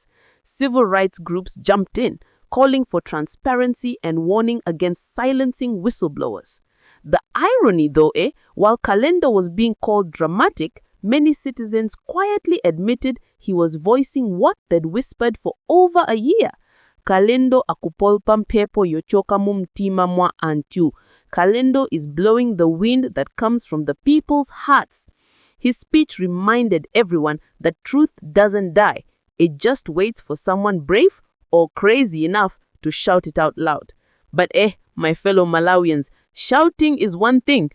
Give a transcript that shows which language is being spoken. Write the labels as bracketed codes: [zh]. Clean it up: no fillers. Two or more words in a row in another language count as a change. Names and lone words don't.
[en] Civil rights groups jumped in, calling for transparency and warning against silencing whistleblowers. The irony, though, while Kalindo was being called dramatic, many citizens quietly admitted he was voicing what they'd whispered for over a year. [ny] Kalindo akupolpa mpepo yochoka mumtima mwa antu. [en] Kalindo is blowing the wind that comes from the people's hearts. His speech reminded everyone that truth doesn't die. It just waits for someone brave or crazy enough to shout it out loud. But my fellow Malawians, shouting is one thing.